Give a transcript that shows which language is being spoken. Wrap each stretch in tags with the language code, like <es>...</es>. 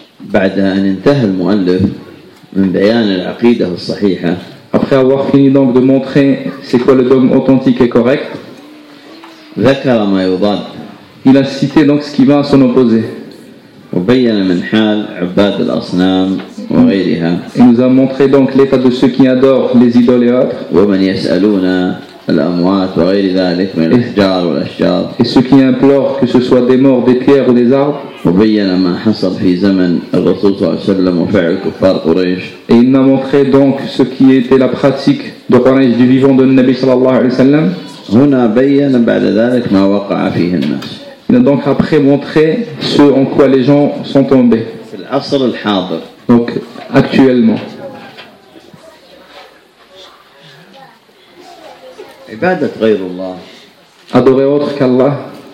<ar>بعد أن انتهى المؤلف من بيان العقيدة الصحيحة.</ar> <fr>Après avoir fini donc de montrer c'est quoi le dogme authentique et correct.</fr> <ar>ذكر ما يضاد.</ar> <fr>Il a cité donc ce qui va s'en opposer.</fr> <ar>وبيّن من حال عباد الأصنام وغيرها.</ar> <fr>Il nous a montré donc l'état de ceux qui adorent les idoles et autres.</fr> <ar>ومن يسألون الأموات وغير ذلك من الأشجار والأشجار.</ar> <fr>Et ceux qui implorent que ce soit des morts, des pierres ou des arbres.</fr> <ar>وبين ما حصل في زمن الرسول صلى الله عليه وسلم وفعل كفار قريش.</ar> <fr>Et il nous a montré donc ce qui était la pratique de Quraysh du vivant de Nabi</fr> <ar>sallallahu alayhi wa sallam. هنا بين بعد ذلك ما وقع فيه الناس.</ar> <fr>Donc après montrer ce en quoi les gens sont tombés.</fr> <ar>في العصر الحاضر.</ar> <fr>Donc actuellement.</fr> <ar>عبادة غير الله.</ar> <fr>Adorer autre qu'Allah.</fr>